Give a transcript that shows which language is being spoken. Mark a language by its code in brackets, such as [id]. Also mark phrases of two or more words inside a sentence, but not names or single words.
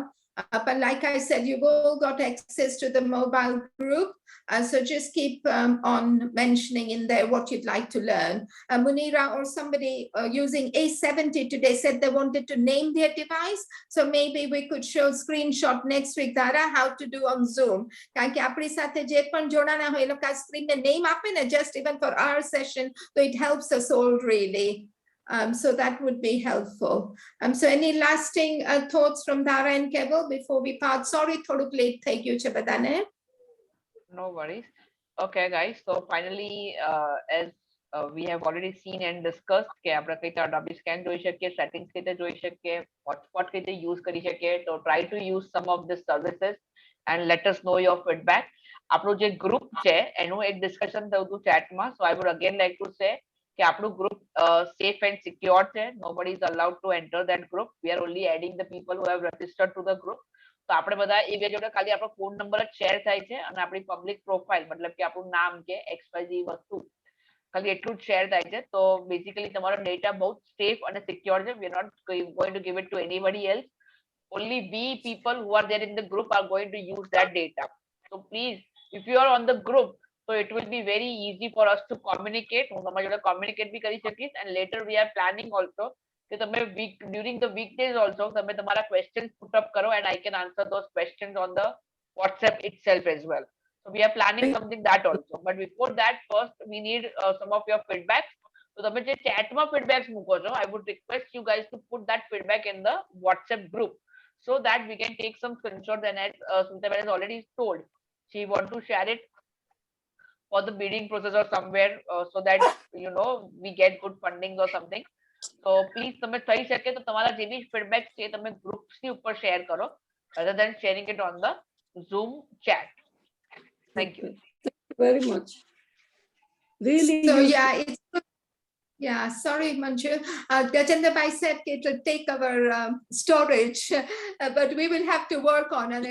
[en] But like I said, you've all got access to the mobile group. So just keep on mentioning in there what you'd like to learn. Munira or somebody using A70 today said they wanted to name their device. So maybe we could show screenshot next week, Dara, how to do on Zoom. [gu] કારણ કે આપણી સાથે જે પણ જોડાના હોય એ લોકો આ સ્ક્રીનને નેમ આપે ને [en] just even for our session, so it helps us all really. So that would be helpful. So any lasting thoughts from Dara and Keval before we part? [gu] Sorry, થોડુંક late થઈ ગયું છે બધાને. [en] No worries. Okay, guys. So finally, as we have already seen and discussed, [gu] કે આપણે કઈ રીતે W scan જોઈ શકીએ, settings કઈ રીતે જોઈ શકીએ, hotspot કઈ રીતે use કરી શકીએ. [en] So try to use some of these services and let us know your feedback. [gu] આપણું જે group છે એનું એક discussion થયું હતું chat માં. [en] So I would again like to say [gu] કે આપણું [en] group safe and secure છે. Nobody is allowed to enter that group. We are only adding the people who have registered to the group. [gu] તો આપણે બધા એ બે જોડે ખાલી આપણો ફોન નંબર જ શેર થાય છે અને આપણી [en] public profile [gu] મતલબ કે આપણું નામ કે XYZ વસ્તુ ખાલી એટલું જ શેર થાય છે. તો બેઝિકલી તમારો ડેટા બહુ સેફ અને સિક્યોર છે. [en] We are not going to give it to anybody else. Only we people who are there in the group are going to use that data. So please, if you are on the group, so it will be very easy for us to communicate. [gu] હું તમારી જોડે communicate બી કરી શકીશ, [en] and later we are planning also [gu] કે તમે [en] during the weekdays also [gu] તમે તમારા [en] questions put up કરો, and I can answer those questions on the WhatsApp itself as well. So we are planning something that also. But before that, first we need some of your feedback. [gu] So તમે જે chat માં feedbacks મૂકો છો, [en] I would request you guys to put that feedback in the WhatsApp group so that we can take some screenshots. And as Sunita has already told, she want to share it for the bidding process or somewhere, so that you know we get good funding or something. [gu] So please તમે થઈ શકે તો તમારા જે બી feedback છે તમે groups ની ઉપર share કરો [en] rather than sharing it on the Zoom chat. Thank you. Thank you very much. Really. So yeah, it's good. Yeah, sorry, Manju. Gajendra Bhai said it will take our storage, but we will have to work on it.